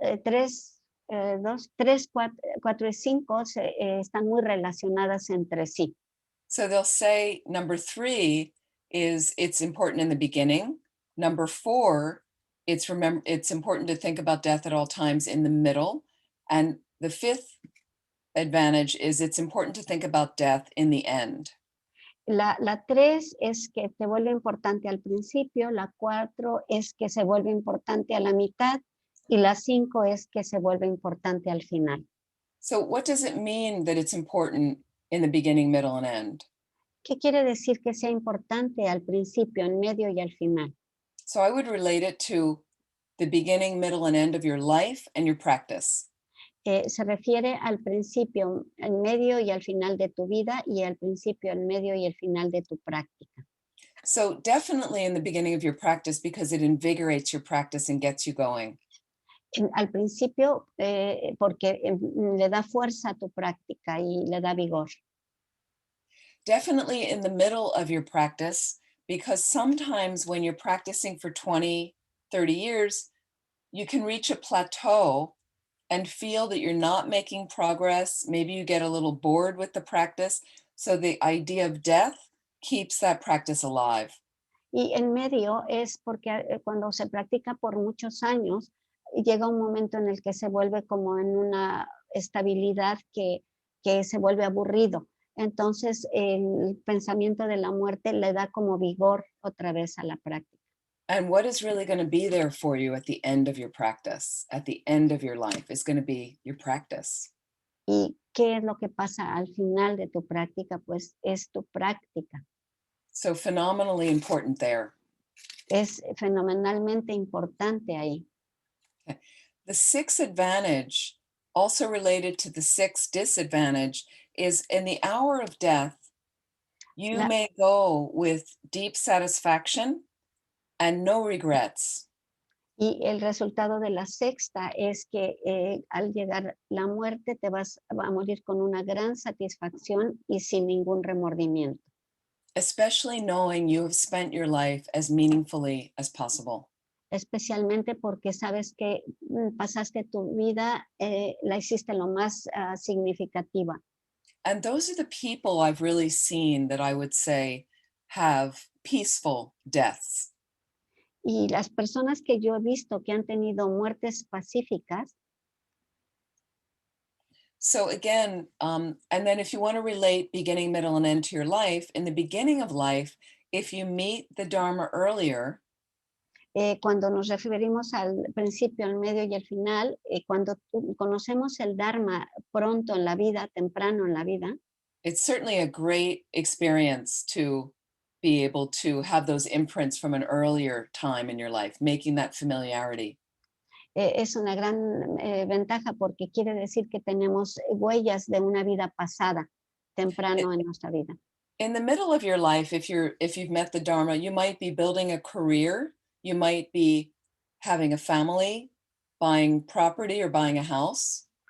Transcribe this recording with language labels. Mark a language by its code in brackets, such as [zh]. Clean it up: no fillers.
[es] 3, 4 y 5 están muy relacionadas entre sí. [en] So they'll say number 3 is it's important in the beginning. Number 4, it's important to think about death at all times in the middle. And the 5th advantage is it's important to think about death in the end. [es] La 3 es que te vuelve importante al principio, la 4 es que se vuelve importante a la mitad y la 5 es que se vuelve importante al final. [en] So what does it mean that it's important in the beginning, middle, and end? [es] ¿Qué quiere decir que sea importante al principio, en medio y al final? [en] So I would relate it to the beginning, middle, and end of your life and your practice. [es] Se refiere al principio, al medio y al final de tu vida y al principio, al medio y al final de tu práctica. [en] So definitely in the beginning of your practice because it invigorates your practice and gets you going. [es] Al principio, porque le da fuerza a tu práctica y le da vigor. [en] Definitely in the middle of your practice, because sometimes when you're practicing for 20, 30 years, you can reach a plateau and feel that you're not making progress. Maybe you get a little bored with the practice. So the idea of death keeps that practice alive. [es] Y en medio es porque cuando se practica por muchos años, llega un momento en el que se vuelve como en una estabilidad que se vuelve aburrido. Entonces el pensamiento de la muerte le da como vigor otra vez a la práctica. [en] And what is really going to be there for you at the end of your practice, at the end of your life, is going to be your practice. [es] ¿Y qué es lo que pasa al final de tu práctica? Pues es tu práctica. [en] So phenomenally important there. [es] Es fenomenalmente importante ahí. [en] The 6th advantage, also related to the 6th disadvantage, is in the hour of death, you may go with deep satisfaction and no regrets. [es] Y el resultado de la 6ª es que al llegar la muerte te vas a morir con una gran satisfacción y sin ningún remordimiento. [en] Especially knowing you have spent your life as meaningfully as possible. [es] Especialmente porque sabes que pasaste tu vida, la hiciste lo más significativa. [en] And those are the people I've really seen that I would say have peaceful deaths. [es] Y las personas que yo he visto que han tenido muertes pacíficas. [en] So again, and then if you want to relate beginning, middle, and end to your life, in the beginning of life, if you meet the Dharma earlier, [es] cuando nos referimos al principio, al medio y al final, cuando conocemos el Dharma pronto en la vida, temprano en la vida, [en] it's certainly a great experience to be able to have those imprints from an earlier time in your life, making that familiarity. [es] Es una gran ventaja porque quiere decir que tenemos huellas de una vida pasada, temprano en nuestra vida. [en] In the middle of your life, if you've met the Dharma, you might be building a career, you might be having a family, buying property or buying a house.